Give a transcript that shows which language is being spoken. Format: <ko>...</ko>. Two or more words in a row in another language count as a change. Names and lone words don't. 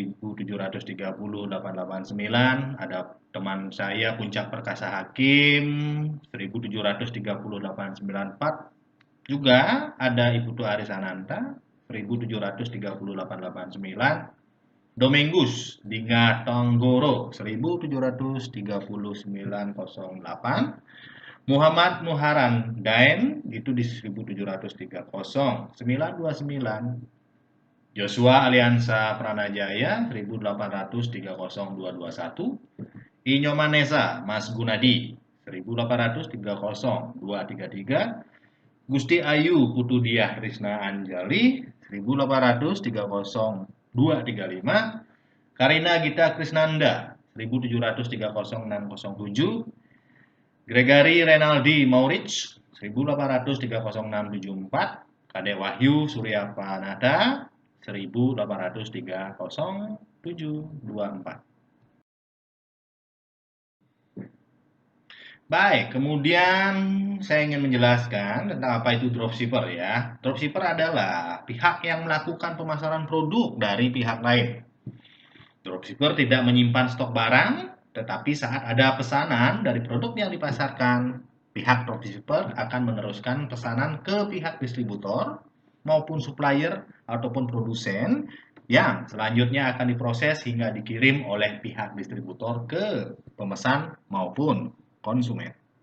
<id>1703889, ada teman saya Puncak Perkasa Hakim 1730894, juga ada Ibu Tu Aris Ananta 1703889, Domingus Dinga Tonggoro 1730908, Muhammad Muharan Daen itu di 1730929, Joshua Aliansa Pranajaya 1830221, Inyo Manesa Mas Gunadi 1830233, Gusti Ayu Putudiah Risna Anjali 1830235, Karina Gita Krisnanda 1730607, Gregory Renaldi Maurich 1830674, Kade Wahyu Surya Panada 1830724. Baik, kemudian saya ingin menjelaskan tentang apa itu dropshipper ya. Dropshipper adalah pihak yang melakukan pemasaran produk dari pihak lain. Dropshipper tidak menyimpan stok barang, tetapi saat ada pesanan dari produk yang dipasarkan, pihak dropshipper akan meneruskan pesanan ke pihak distributor maupun supplier ataupun produsen yang selanjutnya akan diproses hingga dikirim oleh pihak distributor ke pemesan maupun konsumen.</id>